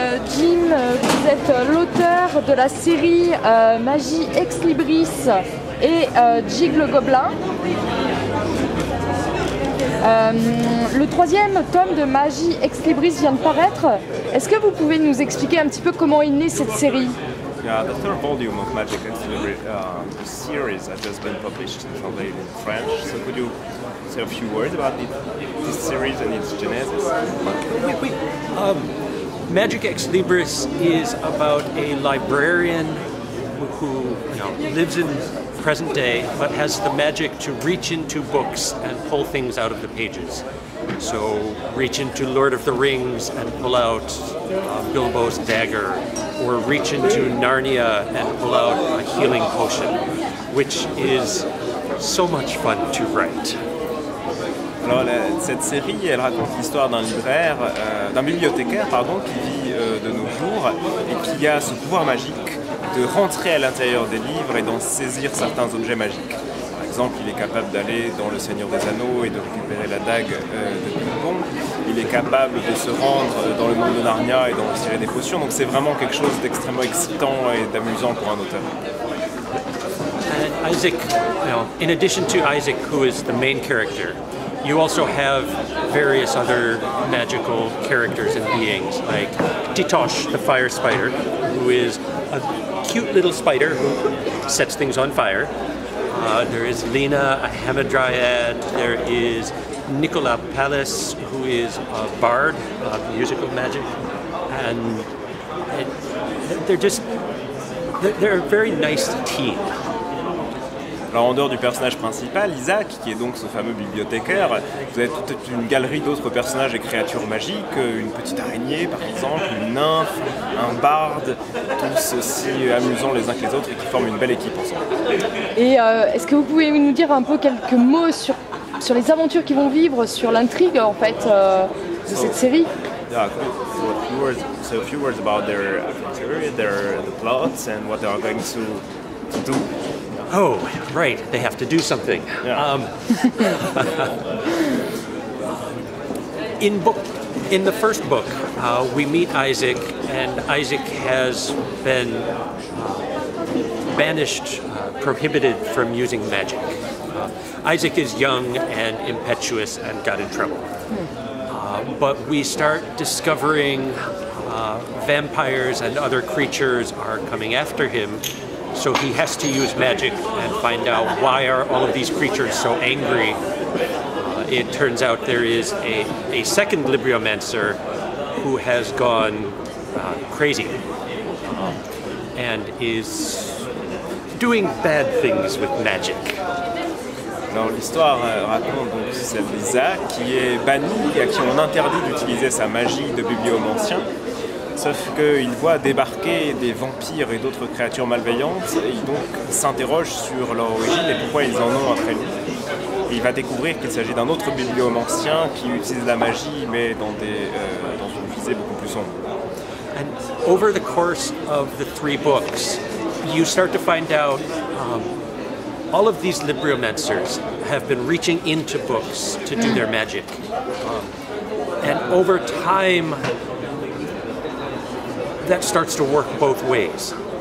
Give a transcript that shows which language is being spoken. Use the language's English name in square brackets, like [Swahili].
[French] Jim, vous êtes l'auteur de la série Magie Ex Libris et Jig le Gobelin. Le troisième tome de Magie Ex Libris vient de paraître. Est-ce que vous pouvez nous expliquer un petit peu comment est née cette série? [English] Yeah, the third volume of Magic Ex Libris series has just been published and translated in French. So could you say a few words about this series and its genesis? Magic Ex Libris is about a librarian who lives in present day but has the magic to reach into books and pull things out of the pages. So reach into Lord of the Rings and pull out Bilbo's dagger, or reach into Narnia and pull out a healing potion, which is so much fun to write. [French] Alors, cette série, elle raconte l'histoire d'un bibliothécaire qui vit de nos jours et qui a ce pouvoir magique de rentrer à l'intérieur des livres et d'en saisir certains objets magiques. Par exemple, il est capable d'aller dans Le Seigneur des Anneaux et de récupérer la dague de Bilbo. Il est capable de se rendre dans le monde de Narnia et d'en tirer des potions. Donc c'est vraiment quelque chose d'extrêmement excitant et d'amusant pour un auteur. [English] And Isaac, in addition to Isaac, who is the main character, you also have various other magical characters and beings, like Titosh, the fire spider, who is a cute little spider who sets things on fire. There is Lena, a hamadryad. There is Nicola Pallas, who is a bard of musical magic, and they're a very nice team. [French] Alors en dehors du personnage principal, Isaac, qui est donc ce fameux bibliothécaire, vous avez toute une galerie d'autres personnages et créatures magiques, une petite araignée par exemple, une nymphe, un barde, tous aussi amusants les uns que les autres et qui forment une belle équipe ensemble. Et est-ce que vous pouvez nous dire un peu quelques mots sur les aventures qu'ils vont vivre, sur l'intrigue en fait de cette série? [English] Yeah, so a few words about their adventure, the plots and what they are going to do. Oh, right, they have to do something. Yeah. In the first book, we meet Isaac, and Isaac has been banished, prohibited from using magic. Isaac is young and impetuous and got in trouble. But we start discovering vampires and other creatures are coming after him. So he has to use magic and find out why are all of these creatures so angry. It turns out there is a second Libriomancer who has gone crazy and is doing bad things with magic. [French] Alors l'histoire raconte donc celle d'Isaac qui est banni et à qui on interdit d'utiliser sa magie de bibliomancien. Sauf qu'il voit débarquer des vampires et d'autres créatures malveillantes et il donc s'interroge sur leur origine et pourquoi ils en ont après lui. Et il va découvrir qu'il s'agit d'un autre bibliomancien qui utilise la magie mais dans une visée beaucoup plus sombre. [English] And over the course of the 3 books, you start to find out all of these Libriomancers have been reaching into books to do their magic. And over time, that starts to work both ways.